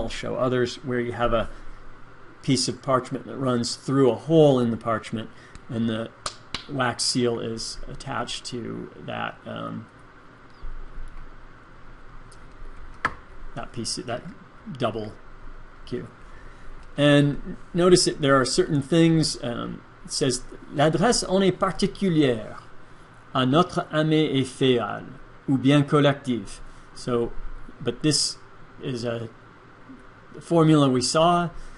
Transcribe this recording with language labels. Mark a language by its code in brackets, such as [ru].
[en] I'll show others, where you have a piece of parchment that runs through a hole in the parchment, and the wax seal is attached to that that piece, that double queue. And notice that there are certain things. It says [fr] l'adresse en est particulière à notre amie et féale ou bien collective. [en] So, but this is a formula we saw.